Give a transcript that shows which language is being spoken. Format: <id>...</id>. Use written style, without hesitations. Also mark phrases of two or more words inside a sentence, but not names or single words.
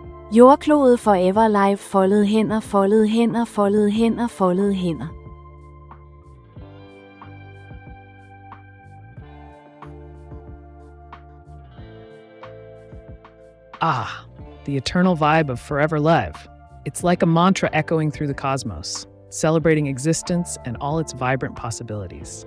<en>Jordklodet forever live,</en> <da>foldede hænder, foldede hænder, foldede hænder, foldede hænder.</da> <en>Ah, the eternal vibe of forever live. It's like a mantra echoing through the cosmos, celebrating existence and all its vibrant possibilities.</en>